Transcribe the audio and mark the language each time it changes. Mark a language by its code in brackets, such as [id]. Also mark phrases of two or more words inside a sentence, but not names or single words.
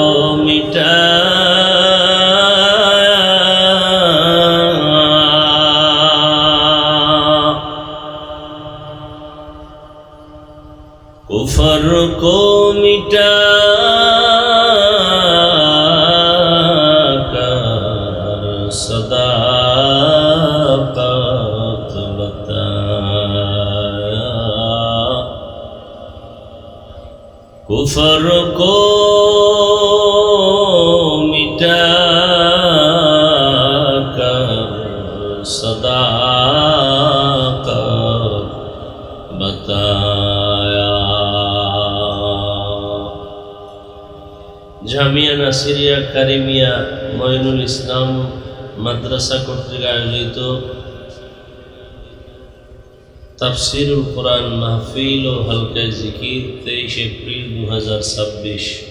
[ur] کفر کو مٹا کر صداقت بتایا کفر کو مٹا کر صداقت بتایا [bn] জামিয়া নাসিরিয়া কারিমিয়া মঈনুল ইসলাম মাদ্রাসা কর্তৃক আয়োজিত তাফসিরুল কোরআন মাহফিল ও হালকা জিকির 23 এপ্রিল 2026